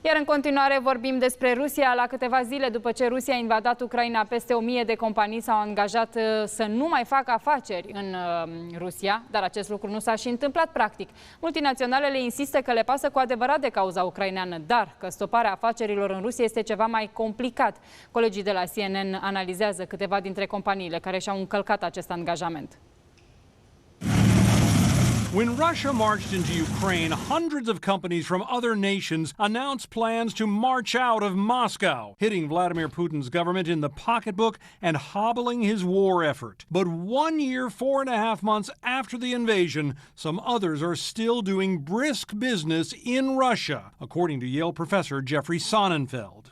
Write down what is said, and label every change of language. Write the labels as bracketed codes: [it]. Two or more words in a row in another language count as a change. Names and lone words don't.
[ro] Iar în continuare vorbim despre Rusia. La câteva zile după ce Rusia a invadat Ucraina, peste 1000 de companii s-au angajat să nu mai facă afaceri în Rusia, dar acest lucru nu s-a și întâmplat practic. Multinaționalele insistă că le pasă cu adevărat de cauza ucraineană, dar că stoparea afacerilor în Rusia este ceva mai complicat. Colegii de la CNN analizează câteva dintre companiile care și-au încălcat acest angajament. [en] When Russia marched into Ukraine, hundreds of companies from other nations announced plans to march out of Moscow, hitting Vladimir Putin's government in the pocketbook and hobbling his war effort. But 1 year, 4.5 months after the invasion, some others are still doing brisk business in Russia, according to Yale professor Jeffrey Sonnenfeld.